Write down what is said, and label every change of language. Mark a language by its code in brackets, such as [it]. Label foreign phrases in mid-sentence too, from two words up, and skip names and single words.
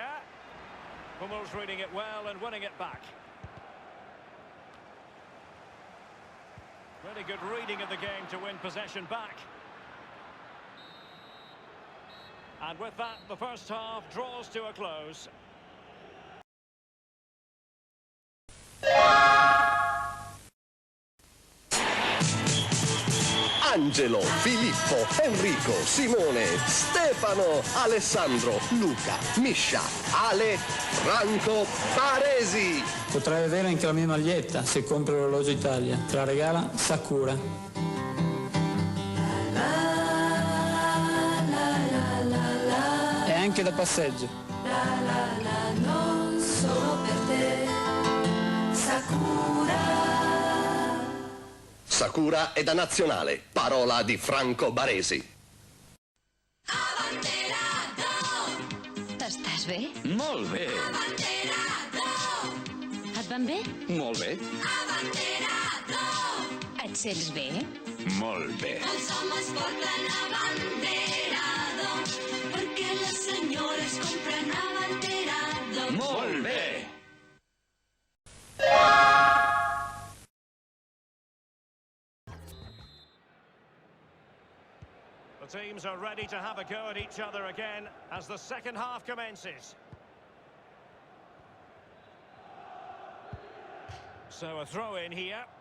[en] Hummels reading it well and winning it back. Really good reading of the game to win possession back. And with that, the first half draws to a close. [it] Angelo, Filippo, Enrico, Simone, Stefano, Alessandro, Luca, Miscia, Ale, Franco, Baresi. Potrai avere anche la mia maglietta se compri l'orologio Italia. Te la regala Sakura. E anche da passeggio. Non solo per te, Sakura. Sakura è da nazionale, parola di Franco Baresi. [ca] Abanderado! Estàs bé? Molt bé. Abanderado! Et van bé? Molt bé. Abanderado! Et sents bé? Molt bé. Els homes porten abanderado, perquè les senyores compren abanderado. Molt bé. [en] The teams are ready to have a go at each other again as the second half commences. So a throw in here.